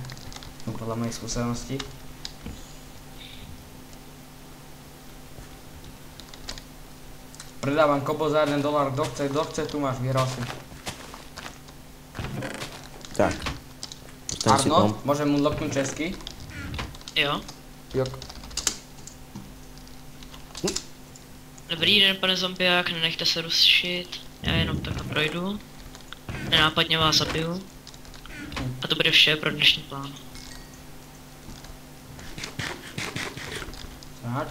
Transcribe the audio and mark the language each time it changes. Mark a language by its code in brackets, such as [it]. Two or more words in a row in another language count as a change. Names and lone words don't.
[sk] No, podľa mojej skúsenosti. Predávam kobo za $1, kto chce, tu máš, vyhral si. Tak. Postavím si dom. Arno, môžem mu loknúť česky? [cs] Jo. Jok. Dobrý den, pane zombiák, nenechte se rušit. Já jenom takhle projdu. Nenápadně vás zabiju. A to bude vše pro dnešní plán. Tak.